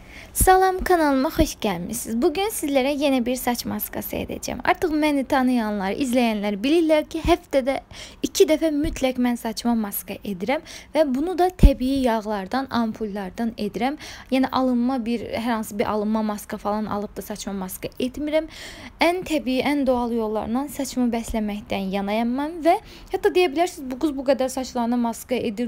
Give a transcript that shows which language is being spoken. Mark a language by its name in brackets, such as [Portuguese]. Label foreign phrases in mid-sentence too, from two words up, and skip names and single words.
[Turkish] Salam, kanalıma hoş gelmişsiniz. Bugün sizlere yeni bir saç maskası edeceğim. Artık beni tanıyanlar, izleyenler bilirler ki [Azerbaijani] həftədə 2 dəfə mütləq mən saçma maska edirəm və bunu da təbii yağlardan, ampullardan edirəm. Yəni hər hansı bir alınma maska falan alıp da saçma maska etmirəm. Ən təbii, ən doğal yollarla saçımı bəsləməkdən yanayam mən və hətta deyə bilərsiniz bu qız bu qədər saçlarına maska edir.